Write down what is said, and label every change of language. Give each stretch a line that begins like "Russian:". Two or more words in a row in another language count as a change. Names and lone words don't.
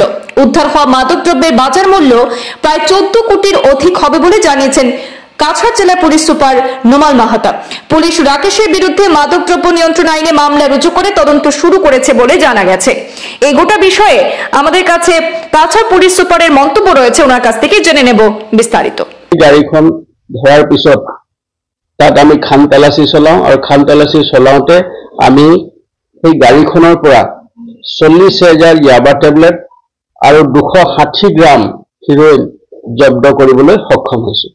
Bangla: উদ্ধার হওয়া মাদকদ্রব্যের বাজার মূল্য প্রায় 14 কোটির অধিক হবে বলে জানিয়েছেন কাছাড় জেলা পুলিশ সুপার নোমাল মাহাতা। পুলিশ রাকেশের বিরুদ্ধে মাদকদ্রব্য নিয়ন্ত্রণ আইনে মামলা রুজু করে তদন্ত শুরু করেছে বলে জানা গেছে। এই গোটা বিষয়ে আমাদের কাছে কাছাড় পুলিশ সুপারের মন্তব্য রয়েছে, ওনার কাছ থেকে জেনে নেব বিস্তারিত।
Assamese: গাড়ীখন ধরার পিছত তাত আমি খান তালাচী চলাওঁ আৰু খান তালাচী চলাওঁতে আমি সেই গাড়ীখনৰ পৰা 40,000 ইয়াবা টেবলেট আৰু 260 গ্ৰাম হিৰোইন জব্দ কৰিবলৈ সক্ষম হৈছোঁ।